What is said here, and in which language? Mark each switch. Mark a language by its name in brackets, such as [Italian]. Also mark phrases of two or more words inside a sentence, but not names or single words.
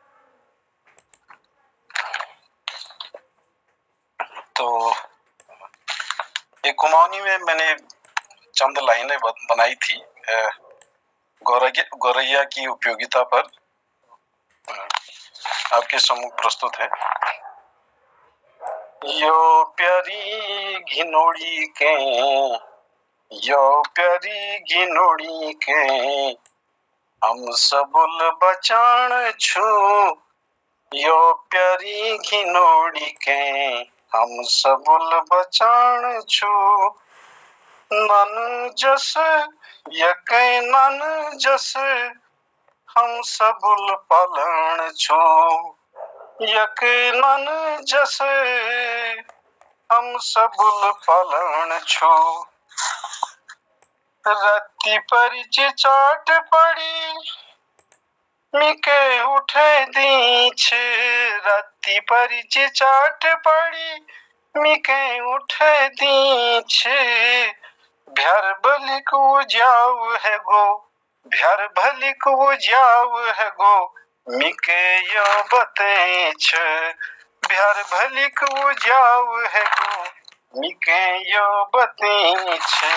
[Hindi] तो एक कुमाऊनी में मैंने चंद लाइनें बनाई थी गौरैया की उपयोगिता पर, आपके सम्मुख प्रस्तुत है। [Kumaoni] यो प्यारी घिनोड़ी के, यो प्यारी घिनोड़ी के, हम सबुल बचान छु। यो प्यारी घिनोड़ी के, हम सबुल बचान छु। नन जस यकै नन जस, हम सबुल पालन छु। यकै नन जस, हम सबुल पालन छु। रत्ती परिच चाट पड़ी, मिके उठे दीछ राती परिची चाट पड़ी मिके उठे दीछ भ्यार बलिक उज्याउ है गो भ्यार भलिक उज्याउ है गो मिके यो बतेछ भ्यार भलिक उज्याउ है गो मिके यो बतेछ